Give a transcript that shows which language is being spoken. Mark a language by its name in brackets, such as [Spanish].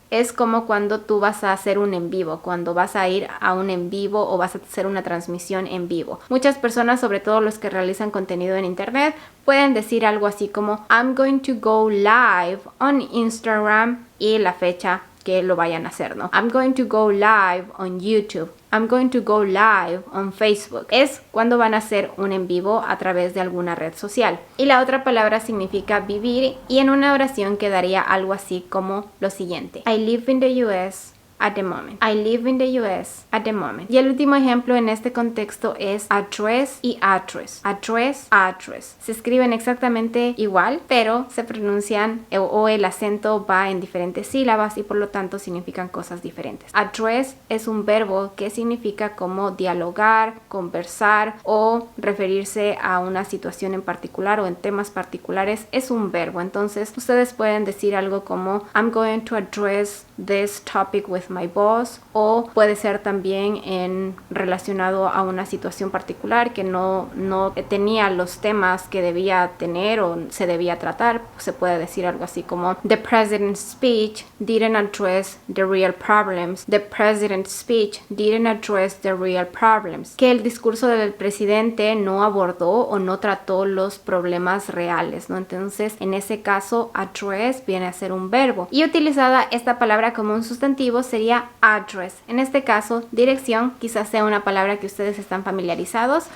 [Spanish] es como cuando tú vas a hacer un en vivo, cuando vas a ir a un en vivo o vas a hacer una transmisión en vivo. Muchas personas, sobre todo los que realizan contenido en internet, pueden decir algo así como [English] I'm going to go live on Instagram [Spanish] y la fecha que lo vayan a hacer, ¿no? [English] I'm going to go live on YouTube. I'm going to go live on Facebook. [Spanish] Es cuando van a hacer un en vivo a través de alguna red social. Y la otra palabra significa vivir y en una oración quedaría algo así como lo siguiente. [English] I live in the US at the moment. I live in the US at the moment. [Spanish] Y el último ejemplo en este contexto es address y address. Address, address. Se escriben exactamente igual, pero se pronuncian o el acento va en diferentes sílabas y por lo tanto significan cosas diferentes. Address es un verbo que significa como dialogar, conversar o referirse a una situación en particular o en temas particulares. Es un verbo. Entonces ustedes pueden decir algo como [English] I'm going to address this topic with my boss, [Spanish] o puede ser también relacionado a una situación particular que no tenía los temas que debía tener o se debía tratar. Se puede decir algo así como [English] the president's speech didn't address the real problems. The president's speech didn't address the real problems. [Spanish] Que el discurso del presidente no abordó o no trató los problemas reales, ¿no? Entonces, en ese caso, address viene a ser un verbo. Y utilizada esta palabra como un sustantivo sería address. En este caso, dirección quizás sea una palabra que ustedes están familiarizados.